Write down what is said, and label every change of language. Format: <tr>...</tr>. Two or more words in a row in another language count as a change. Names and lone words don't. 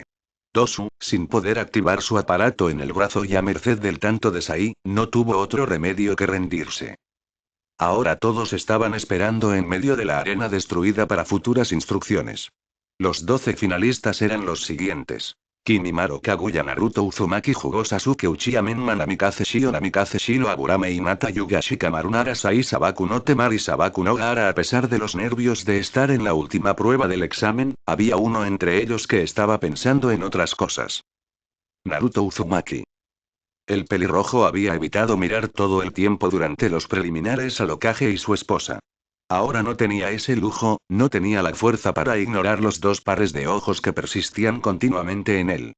<es>Dosu, sin poder activar su aparato en el brazo y a merced del tanto de Sai, no tuvo otro remedio que rendirse. Ahora todos estaban esperando en medio de la arena destruida para futuras instrucciones. Los 12 finalistas eran los siguientes: Kimimaro, Kaguya, Naruto, Uzumaki, Jugo, Sasuke, Uchiha, Menma, Namikaze, Shio, Namikaze, Shiro, Aburame, Hinata, Yuga, Shikamaru, Nara, Sai, Sabaku no Temari, Sabaku no Gaara. A pesar de los nervios de estar en la última prueba del examen, había uno entre ellos que estaba pensando en otras cosas. Naruto Uzumaki. El pelirrojo había evitado mirar todo el tiempo durante los preliminares al Hokage y su esposa. Ahora no tenía ese lujo, no tenía la fuerza para ignorar los dos pares de ojos que persistían continuamente en él.</es>